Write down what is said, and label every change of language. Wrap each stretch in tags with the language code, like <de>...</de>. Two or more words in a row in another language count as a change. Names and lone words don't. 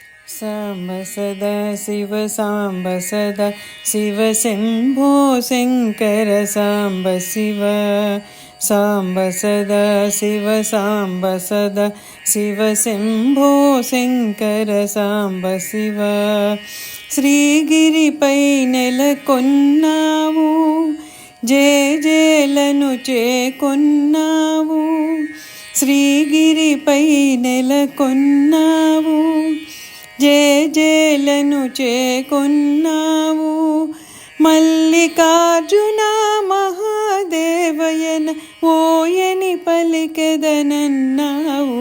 <sa>साम्ब सदा शिव साम्ब सदा शिव शम्भो शङ्कर साम्ब शिव साम्ब सदा शिव साम्ब सदा शिव शम्भो शङ्कर साम्ब शिव</sa> <te>శ్రీగిరిపై నెలకొన్నావు జేజేలను చేకొన్నావు శ్రీగిరిపై నెలకొన్నావు జేజేలను చేకొన్నావు మల్లికార్జున మహాదేవయన ఓయని పలికెదనన్నావు</te>